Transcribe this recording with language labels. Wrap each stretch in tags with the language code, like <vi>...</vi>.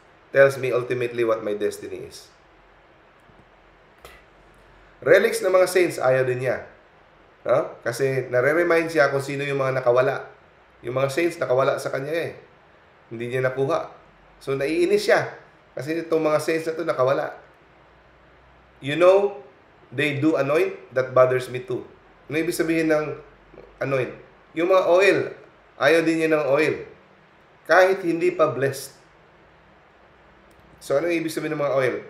<en>Tells me ultimately what my destiny is.</en> <tl>Relics ng mga saints, ayaw din niya. Kasi nare-remind siya kung sino yung mga nakawala. Yung mga saints nakawala sa kanya eh. Hindi niya nakuha. So naiinis siya. Kasi itong mga saints na ito nakawala.</tl> <en>You know, they do anoint, that bothers me too.</en> <tl>Ano ibig sabihin ng anoint? Yung mga oil, ayaw din niya ng oil. Kahit hindi pa blessed. So, ano ibig sabihin ng mga oil?</tl>